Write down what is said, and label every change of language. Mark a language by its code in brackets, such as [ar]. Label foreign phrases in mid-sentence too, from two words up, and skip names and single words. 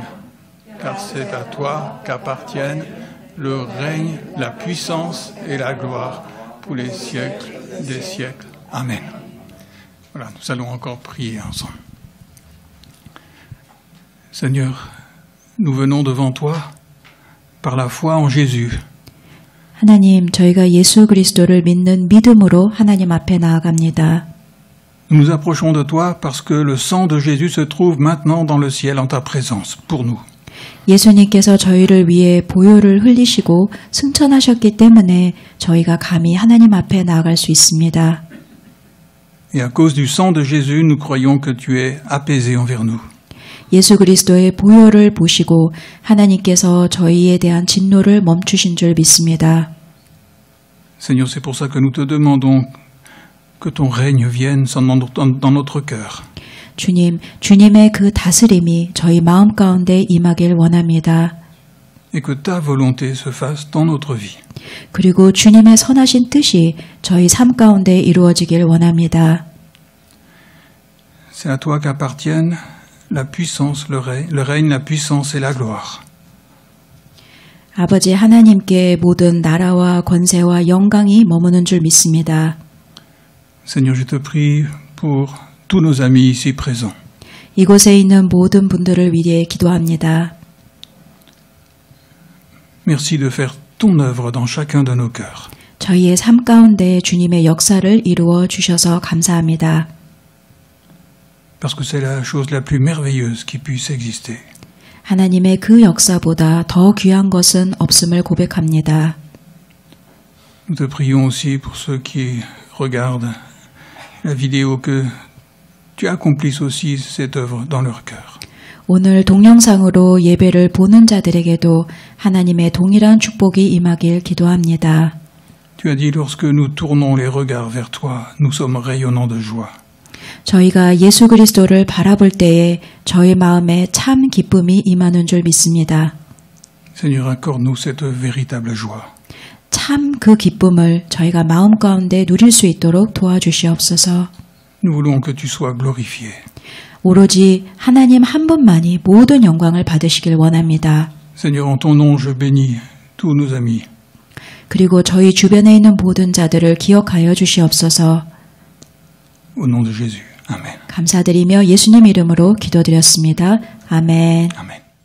[fr] Car c'est à toi qu'appartiennent le règne, la puissance et la gloire pour les siècles des siècles. Amen. Voilà, nous allons encore prier ensemble. Seigneur, nous venons devant toi par la foi en Jésus. [ko] 하나님, 저희가 예수 그리스도를 믿는 믿음으로 하나님 앞에 나아갑니다. [fr] Nous nous approchons de toi parce que le sang de Jésus se trouve maintenant dans le ciel en ta présence, pour nous. [ko] 예수님께서 저희를 위해 보혈을 흘리시고 승천하셨기 때문에 저희가 감히 하나님 앞에 나아갈 수 있습니다. [fr] Et à cause du sang de Jésus, nous croyons que tu es apaisé envers nous. [ko] 예수 그리스도의 보혈을 보시고 하나님께서 저희에 대한 진노를 멈추신 줄 믿습니다. [fr] Seigneur, c'est pour ça que nous te demandons que ton règne vienne dans notre cœur. [ko] 주님, 주님의 그 다스림이 저희 마음 가운데 임하길 원합니다. [fr] Et que ta volonté se fasse dans notre vie. [ko] 그리고 주님의 선하신 뜻이 저희 삶 가운데 이루어지길 원합니다. [fr] C'est à toi qu'appartiennent la puissance, le règne, la puissance et la gloire. [ko] 아버지 하나님께 모든 나라와 권세와 영광이 머무는 줄 믿습니다. [fr] Seigneur, je te prie pour tous nos amis ici présents. [ko] 이곳에 있는 모든 분들을 위해 기도합니다. [fr] Merci de faire ton œuvre dans chacun de nos cœurs. [ko] 저희의 삶 가운데 주님의 역사를 이루어 주셔서 감사합니다. [fr] Parce que c'est la chose la plus merveilleuse qui puisse exister. [ko] 하나님의 그 역사보다 더 귀한 것은 없음을 고백합니다. [fr] Nous te prions aussi pour ceux qui regardent la vidéo que tu accomplisses aussi cette œuvre dans leur cœur. [ko] 오늘 동영상으로 예배를 보는 자들에게도 하나님의 동일한 축복이 임하길 기도합니다. [fr] Tu as dit lorsque nous tournons les regards vers toi, nous sommes rayonnants de joie. [ko] 저희가 예수 그리스도를 바라볼 때에 저희 마음에 참 기쁨이 임하는 줄 믿습니다. [fr] Seigneur, accorde-nous cette véritable joie. [ko] 참 그 기쁨을 저희가 마음 가운데 누릴 수 있도록 도와주시옵소서. [fr] Nous voulons que tu sois glorifié. [ko] 오로지 하나님 한 분만이 모든 영광을 받으시길 원합니다. [fr] Seigneur, en ton nom, je bénis tous nos amis. [ko] 그리고 저희 주변에 있는 모든 자들을 기억하여 주시옵소서. [fr] Au nom de Jésus. Amen. [ko] 감사드리며 예수님 이름으로 기도드렸습니다. 아멘. Amen.